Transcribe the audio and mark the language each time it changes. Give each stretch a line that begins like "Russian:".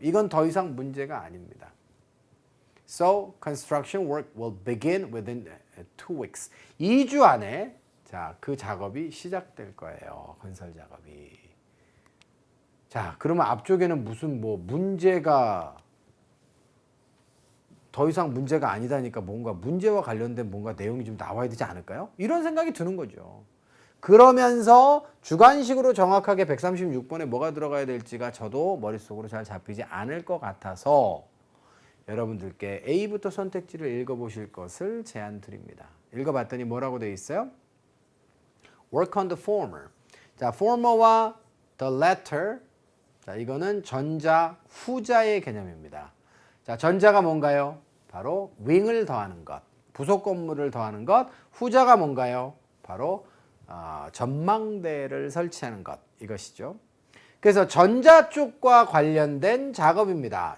Korean: 이건 더 이상 문제가 아닙니다.
English: So, construction work will begin within 2 weeks.
Korean: 2주 안에 자, 그 작업이 시작될 거예요. 건설 작업이. 자, 그러면 앞쪽에는 무슨 뭐 문제가 더 이상 문제가 아니다니까 뭔가 문제와 관련된 뭔가 내용이 좀 나와야 되지 않을까요? 이런 생각이 드는 거죠. 그러면서 주관식으로 정확하게 136번에 뭐가 들어가야 될지가 저도 머릿속으로 잘 잡히지 않을 것 같아서 여러분들께 A부터 선택지를 읽어보실 것을 제안 드립니다. 읽어봤더니 뭐라고 되어 있어요?
English: Work on the former.
Korean: 자, former와 the latter. 자, 이거는 전자, 후자의 개념입니다. 자, 전자가 뭔가요? 바로 윙을 더하는 것, 부속 건물을 더하는 것. 후자가 뭔가요? 바로 전망대를 설치하는 것, 이것이죠. 그래서 전자 쪽과 관련된 작업입니다.